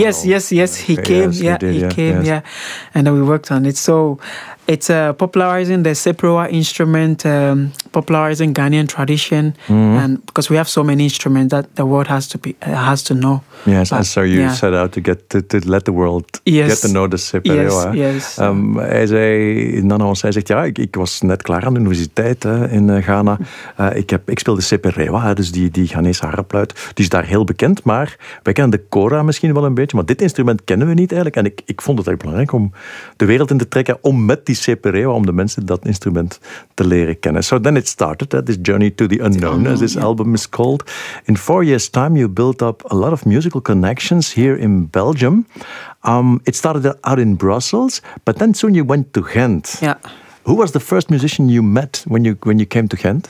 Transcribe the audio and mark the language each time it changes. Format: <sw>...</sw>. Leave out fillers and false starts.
<en>Yes, he came, and we worked on it. So it's popularizing the siprawa instrument, popularizing Ghanaian tradition, and because we have so many instruments that the world has to know. Yes, but, and so you set out to get to let the world get to know the siprawa. Yes, yes.</en> <nl>Hij zegt, ja, ik was net klaar aan de universiteit in Ghana. Ik speelde siprawa, dus die Ghanese harpluit. Die is daar heel bekend, maar wij kennen de kora misschien wel een beetje, maar dit instrument kennen we niet eigenlijk. En ik vond het echt belangrijk om de wereld in te trekken om met die siprawa, om de mensen dat instrument te leren kennen.</nl> <en>So then it started, this journey to the unknown, as this album is called. In 4 years' time, you built up a lot of musical connections here in Belgium. It started out in Brussels, but then soon you went to Ghent. Yeah. Who was the first musician you met when you came to Ghent?</en>